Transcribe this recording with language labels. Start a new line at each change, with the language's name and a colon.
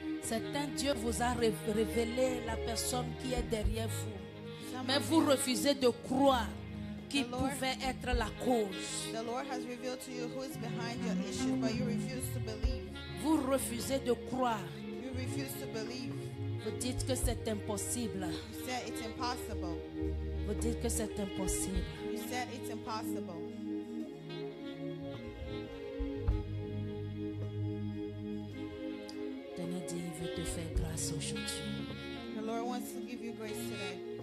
French: Certain Dieu vous a révélé la personne qui est derrière vous. Mais vous refusez de croire qui
English: The Lord-
French: pouvait être la cause.
English: The Lord has revealed to you who is behind your issues, but you refuse to believe.
French: Vous refusez de croire.
English: You refuse to believe.
French: Vous dites que c'est impossible.
English: You said it's impossible.
French: Vous dites que c'est impossible.
English: You said it's impossible.
French: Tenez dit, il veut te faire grâce aujourd'hui.
English: The Lord wants to give you grace today.